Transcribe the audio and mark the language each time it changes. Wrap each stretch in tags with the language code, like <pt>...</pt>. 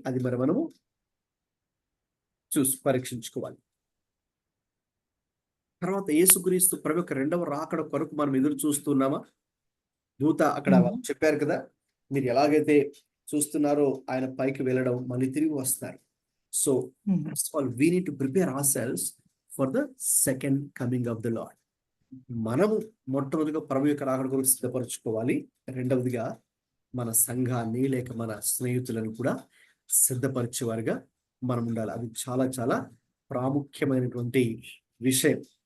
<te>అది మరి మనము పరీక్షించుకోవాలి. తర్వాత యేసుక్రీస్తు ప్రభు యొక్క 2వ రాకడ కొరకు మనం ఎదురు చూస్తున్నామా? దూత అక్కడ చెప్పారు కదా, మీరు ఎలాగైతే చూస్తున్నారో ఆయన పైకి వెళ్ళడం, మళ్ళీ తిరిగి వస్తారు.</te> <en>So we need to prepare ourselves for the second coming of the Lord.</en> <te>మనము మొట్టమొదటిగా ప్రభు యొక్క రాకడ గురించి సిద్ధపరచుకోవాలి. రెండవదిగా మన సంఘాన్ని, లేక మన స్నేహితులను కూడా సిద్ధపరిచేవారుగా మనం ఉండాలి. అది చాలా చాలా ప్రాముఖ్యమైనటువంటి విషయం.</te>